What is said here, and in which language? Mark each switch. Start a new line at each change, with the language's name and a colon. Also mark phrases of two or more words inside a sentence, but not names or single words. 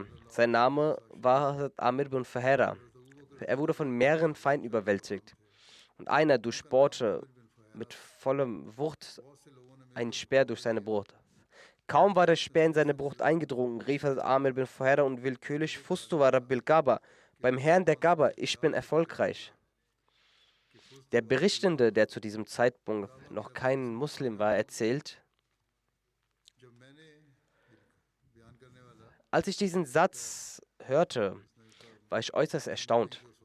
German: Sein Name war Amir bin Fuhaira. Er wurde von mehreren Feinden überwältigt. Und einer durchbohrte mit vollem Wucht einen Speer durch seine Brust. Kaum war der Speer in seine Brust eingedrungen, rief Amir bin Fuhaira und willkürlich:
Arabic: فزت ورب الكعبة,
German: beim Herrn der Kaaba, ich bin erfolgreich. Der Berichtende, der zu diesem Zeitpunkt noch kein Muslim war, erzählt: Als ich diesen Satz hörte, war ich äußerst erstaunt.